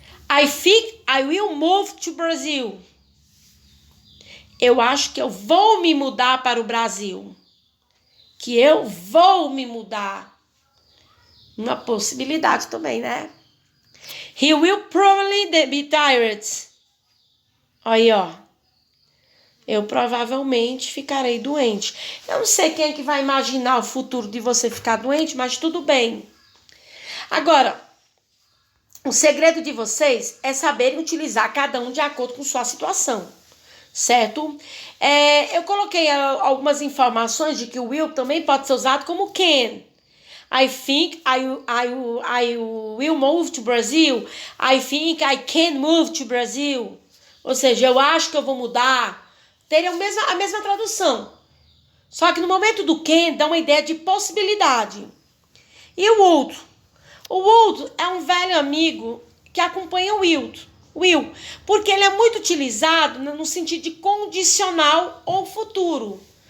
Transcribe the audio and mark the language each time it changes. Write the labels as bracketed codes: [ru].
[en] I think I will move to Brazil. [pt] Eu acho que eu vou me mudar para o Brasil. Que eu vou me mudar. Uma possibilidade também, né? [en] He will probably be tired. [pt] Aí, ó. Eu provavelmente ficarei doente. Eu não sei quem é que vai imaginar o futuro de você ficar doente, mas tudo bem. Agora, o segredo de vocês é saberem utilizar cada um de acordo com sua situação. Certo? Eu coloquei algumas informações de que o will também pode ser usado como can. [en] I think I will move to Brazil. I think I can move to Brazil. [pt] Ou seja, eu acho que eu vou mudar. Teria a mesma tradução. Só que no momento do can, dá uma ideia de possibilidade. E o would? O would é um velho amigo que acompanha o will, porque ele é muito utilizado no sentido de condicional ou futuro.